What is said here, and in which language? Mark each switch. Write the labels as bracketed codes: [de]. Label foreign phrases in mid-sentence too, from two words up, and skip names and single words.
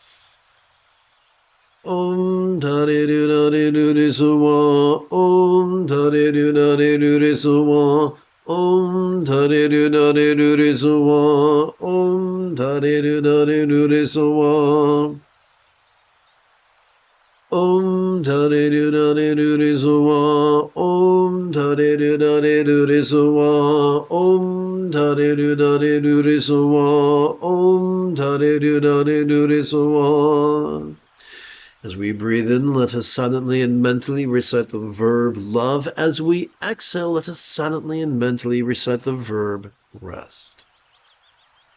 [sa] Om Tare-du-da-de-du-de-su-wa, Om Tare-du-da-de-du-de-su-wa, Om Tare-du-da-de-du-de-su-wa, Om Tare-du-da-de-du-de-su-wa, Om Tare-du-da-de-du-de-su-wa, Om Tare-du-da-de-du-de-su-wa, Om Tare-du-da-de-du-de-su-wa, Om Tare-du-da-de-du-de-su-wa. [en] As we breathe in, let us silently and mentally recite the verb love. As we exhale, let us silently and mentally recite the verb rest.